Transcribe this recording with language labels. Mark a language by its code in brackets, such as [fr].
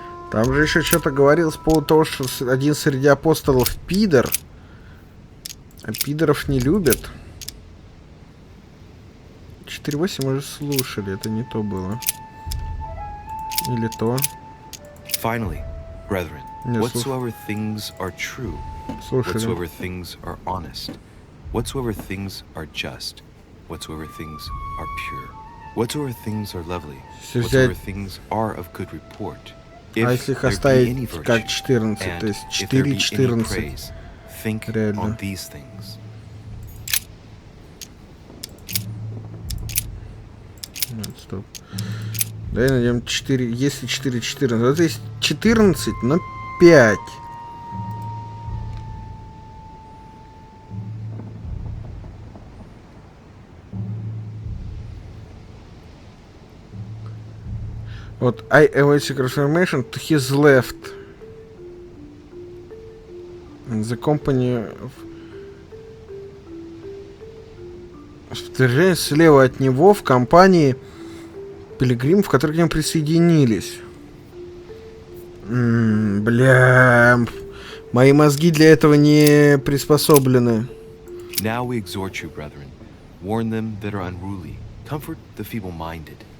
[ru] Там же еще что-то говорилось по поводу того, что один среди апостолов пидор. А пидоров не любят. 4.8 мы уже слушали, это не то было. Или то. [en] Finally, brethren, [ru] Не, [en] whatsoever things are true, [ru] слушали. [en] whatsoever things are honest, whatsoever things are just, whatsoever things are pure, whatsoever things are lovely, whatsoever things are of good report. [ru] А если их оставить как 14, то есть 4.14. [en] Think on these things. [ru] Нет, стоп. Давай найдем 4. Если 4.14, вот есть 14, но 5. Вот, [en] I await confirmation to his left. The company of... [ru] Подтверждение слева от него в компании пилигримов, которые к ним присоединились. Бля... Мои мозги для этого не приспособлены. [en] Now we exhort you, brethren. Warn them that are unruly. Comfort the feeble-minded.